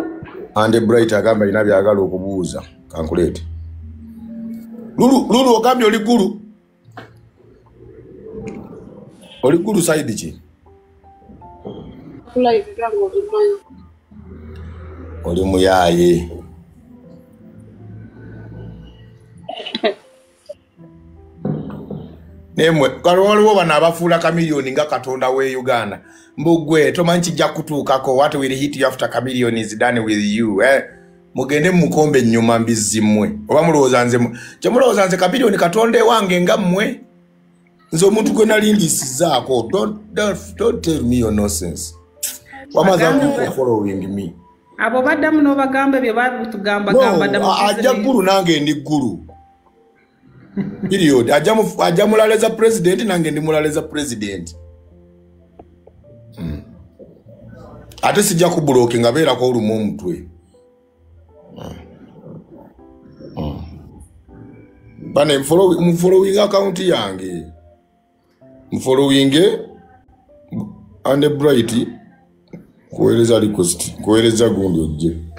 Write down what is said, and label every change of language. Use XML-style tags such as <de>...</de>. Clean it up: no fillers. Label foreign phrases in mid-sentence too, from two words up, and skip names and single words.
<lg>ande bright agamba alina byagala okubuuza kankuleete lulu ogambye oli ggulu saidi ki oli muyaaye nemwe waliwo bano abafuula kamiliyoni nga katonda we Uganda mbugwe tomanyi kijja kutuukako</lg> <en>what will hit you after chameleon is done with you</en> <lg>mugende mukombe nyuma mbizimwe oba mulowooza nze kyemulowooza nze kamiliyoni katonda ewange nga mmwe nze omuntu gwe nalindisizaako</lg> <en>don't tell me your nonsense</en> <lg>wamaza following me abo baddamu n'obagamba bye batugamba ajja ggulu nange ndi ggulu period ajja mulaleza president nange ndi mulaleza president ate sijja kubuloki nga beerako olumu omutwe bane mfolowing account yange mfolowing ande bright kuweereza request kuweereza gundi ojje</lg>